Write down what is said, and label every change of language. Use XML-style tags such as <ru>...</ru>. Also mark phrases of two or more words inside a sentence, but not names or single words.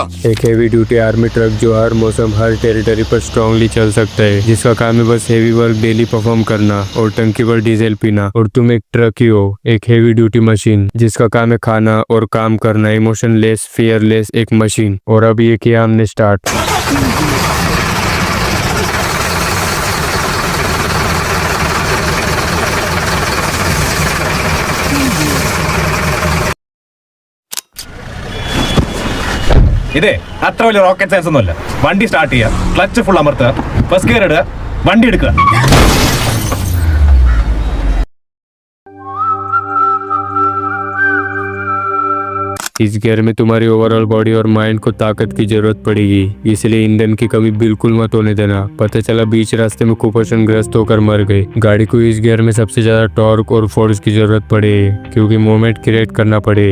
<hi>एक</hi> <en>heavy duty army truck</en> <hi>जो हर मौसम, हर टेरिटरी पर स्ट्रांगली चल सकता है, जिसका काम है बस</hi> <en>heavy work daily perform</en> <hi>करना और टंकी पर डीजल पीना। और तुम एक ट्रक ही हो, एक</hi> <en>heavy duty machine</en> <hi>जिसका काम है खाना और काम करना।</hi> <en>emotionless, fearless,</en> <hi>एक मशीन। और अब ये किया हमने स्टार्ट।</hi> <ml>ഇതേ അത്ര വലിയ</ml> <en>rocket science</en> <ml>ഒന്നുമല്ല. വണ്ടി സ്റ്റാർട്ട് ചെയ്യുക,</ml> <en>clutch full</en> <ml>അമർത്തുക,</ml> <en>first gear</en> <ml>ഇടുക, വണ്ടി എടുക്കുക.</ml> <hi>इस गियर में तुम्हारी</hi> <en>overall body</en> <hi>और माइंड को ताकत की जरूरत पड़ेगी, इसलिए ईंधन की कमी बिल्कुल मत होने देना। पता चला बीच रास्ते में कुपोषण ग्रस्त होकर मर गए। गाड़ी को इस गियर में सबसे ज्यादा टॉर्क और फोर्स की जरूरत पड़े, क्योंकि</hi> <en>moment create</en> <hi>करना पड़े।</hi>